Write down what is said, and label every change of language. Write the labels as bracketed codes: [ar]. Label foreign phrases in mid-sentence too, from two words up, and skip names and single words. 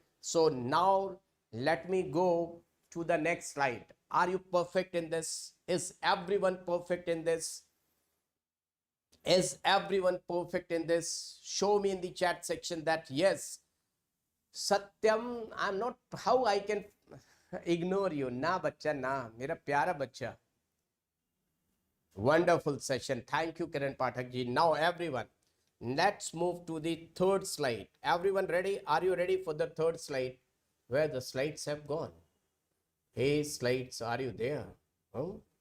[en] So now let me go to the next slide. Are you perfect in this? Is everyone perfect in this? Is everyone perfect in this? Show me in the chat section that yes. Satyam, I'm not, how I can ignore you? [hi] ना बच्चा ना, मेरा प्यारा बच्चा. [en] Wonderful session. Thank you, Kiran Pathak ji. Now, everyone, let's move to the third slide. Everyone ready? Are you ready for the third slide? Where the slides have gone? Hey, slides, are you there? Oh.